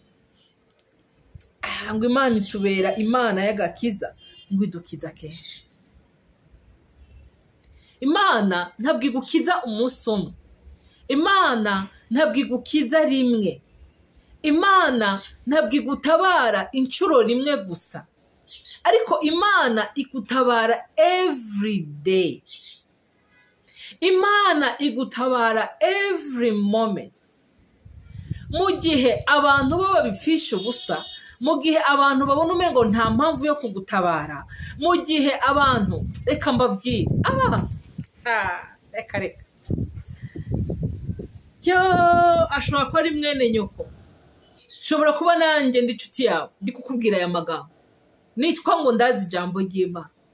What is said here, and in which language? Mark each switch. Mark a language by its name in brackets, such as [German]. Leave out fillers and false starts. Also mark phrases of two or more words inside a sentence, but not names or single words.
[Kinyarwanda] Ngo Imana itubera Imana y'agakiza, ngo idukiza kenshi. Imana ntabwo igukiza umunsi umwe, Imana ntabwo igukiza rimwe, Imana ntabwo igutabara inshuro rimwe gusa, ariko Imana igutabara [English] every day. [Kinyarwanda] Imana igutabara [English] every moment. [Kinyarwanda] Mu gihe abantu bo babipfisha ubusa, mu gihe abantu babona umengo nta mpamvu yo kugutabara, mu gihe abantu reka mbabwire reka cyo ashobora kuba ari mwene nyoko, shobora kuba nanjye ndi inshuti yawe ndi kukubwira aya magambo, nitwa ngo ndazi ijambo ry'Imana,